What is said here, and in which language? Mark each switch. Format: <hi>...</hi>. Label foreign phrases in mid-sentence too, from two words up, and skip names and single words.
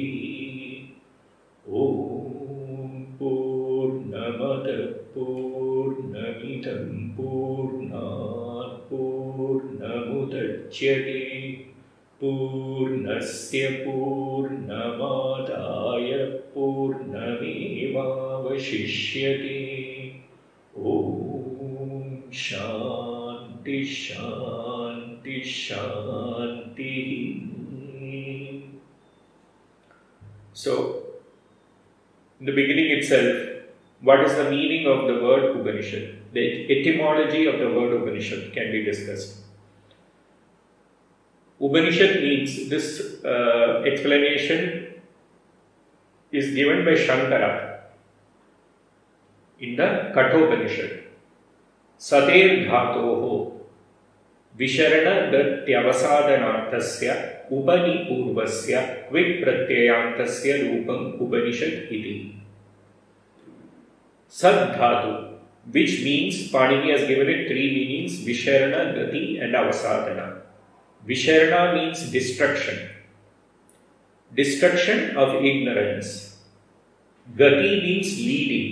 <sa>ॐ पूर्णमदः पूर्णमिदं पूर्णात् पूर्णमुदच्यते पूर्णस्य पूर्णमादाय पूर्णमेवावशिष्यते। ॐ शान्ति शान्ति शान्तिः।</sa> <en>So, in the beginning itself, what is the meaning of the word Upanishad? The etymology of the word Upanishad can be discussed. Upanishad means, this explanation is given by Shankara in the Kathopanishad.</en> <sa>सतेः धातोः विशरण गत्यवसादनार्थस्य उपनिपूर्वस्य क्विप् प्रत्ययान्तस्य रूपम् उपनिषद् इति.</sa> <en>Sad dhatu, which means, Panini has given it three meanings: Visharana, Gati and Avasadana. Visharana means destruction. Destruction of ignorance. Gati means leading.</en>